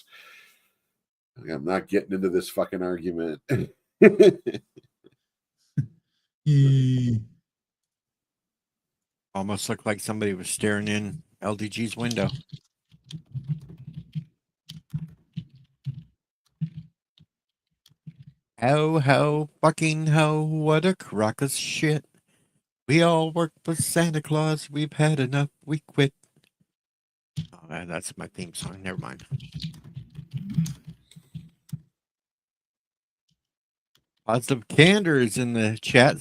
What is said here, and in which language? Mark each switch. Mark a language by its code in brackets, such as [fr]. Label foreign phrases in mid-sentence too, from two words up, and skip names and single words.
[en] I'm not getting into this fucking argument. Almost looked like somebody was staring in LDG's window. Ho, ho, fucking ho, what a crock of shit. We all work for Santa Claus. We've had enough. We quit. Oh, that's my theme song. Never mind. Positive Candor is in the chat.